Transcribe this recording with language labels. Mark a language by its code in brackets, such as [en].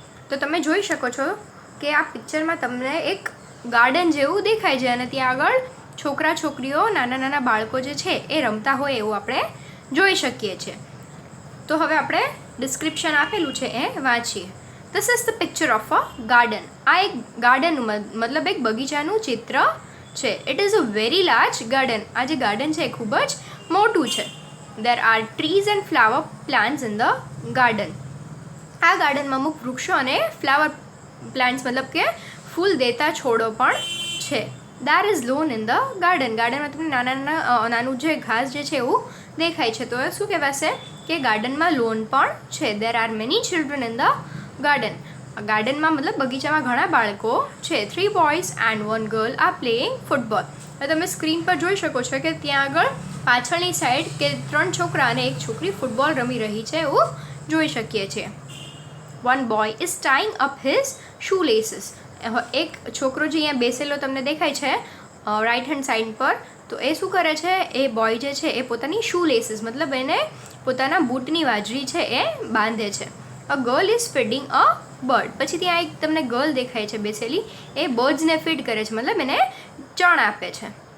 [gu] તો તમે જોઈ શકો છો કે આ પિક્ચરમાં તમને એક ગાર્ડન જેવું દેખાય છે અને ત્યાં આગળ છોકરા છોકરીઓ નાના નાના બાળકો જે છે એ રમતા હોય એવું આપણે જોઈ શકીએ છીએ. તો હવે આપણે ડિસ્ક્રિપ્શન આપેલું છે એ વાંચીએ. [en] This is the picture of a garden. [gu] આ એક ગાર્ડન મતલબ એક બગીચાનું ચિત્ર છે. [en] It is a very large garden. [gu] આ જે ગાર્ડન છે એ ખૂબ જ મોટું છે. [en] There are trees and flower plants in the garden. [gu] આ ગાર્ડનમાં અમુક વૃક્ષો અને ફ્લાવર પ્લાન્ટ્સ મતલબ કે ફૂલ દેતા છોડો પણ છે. [en] There is lawn in the garden. [gu] ગાર્ડનમાં તમને નાનું જે ઘાસ જે છે એવું દેખાય છે. તો એ શું કહેવાશે કે ગાર્ડનમાં લોન પણ છે. [en] There are many children in the garden. [gu] ગાર્ડનમાં મતલબ બગીચામાં ઘણા બાળકો છે. [en] 3 boys and 1 girl are playing football. [gu] હવે તમે સ્ક્રીન પર જોઈ શકો છો કે ત્યાં આગળ પાછળની સાઈડ કે 3 છોકરા અને 1 છોકરી ફૂટબોલ રમી રહી છે એવું જોઈ શકીએ છીએ. [en] One boy is tying up his shoelaces. [gu] એક છોકરો જે અહીંયા બેસેલો તમને દેખાય છે રાઈટ હેન્ડ સાઈડ પર, તો એ શું કરે છે, એ બોય જે છે એ પોતાની શૂ લેસીસ મતલબ એને પોતાના બૂટની વાજરી છે એ બાંધે છે. [en] A girl is feeding a bird. [gu] પછી ત્યાં એક તમને ગર્લ દેખાય છે બેસેલી, એ બર્ડ્સને ફીડ કરે છે મતલબ એને ચણ આપે છે.